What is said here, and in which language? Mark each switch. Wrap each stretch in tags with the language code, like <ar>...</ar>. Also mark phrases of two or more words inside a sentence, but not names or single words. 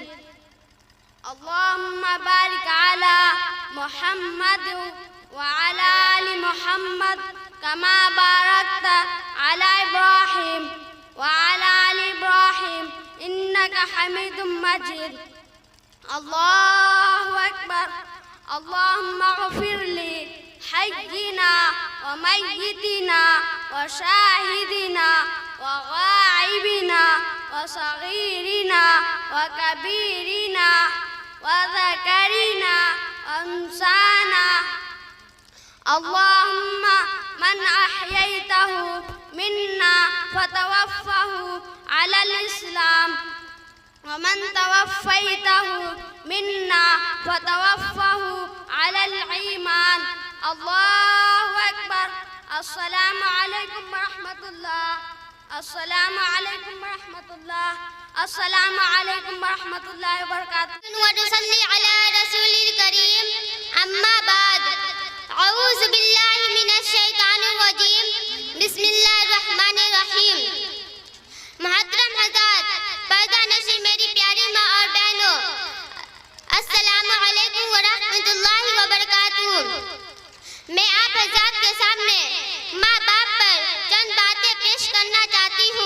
<ar>اللہم بارک علی محمد وعلی آل محمد کما بارکت علی ابراہیم وعلی آل ابراہیم انک حمید مجید۔ اللہ اکبر۔ اللہم اغفر لی حینا ومیتنا وشاہدنا وغائبنا وصغیرنا وکبیرنا وذکرنا وانسانا۔ اللهم من أحييته منا فتوفه على الإسلام ومن توفيته منا فتوفه على الإيمان. الله أكبر. السلام عليكم ورحمة الله. السلام عليكم ورحمة الله. السلام عليكم ورحمة الله وبركاته. ونصلي على رسول الكريم. أما بعد، أعوذ بالله من الشيطان الرجيم. بسم الله الرحمن الرحيم.</ar> <ur>محترم حضرات، پردہ نشین میری پیاری ماں اور بہنوں،</ur> <ar>السلام علیکم ورحمۃ اللہ وبرکاتہ.</ar> <ur>میں آپ حضرات کے سامنے ماں باپ پر چند باتیں پیش کرنا چاہتی ہوں.</ur>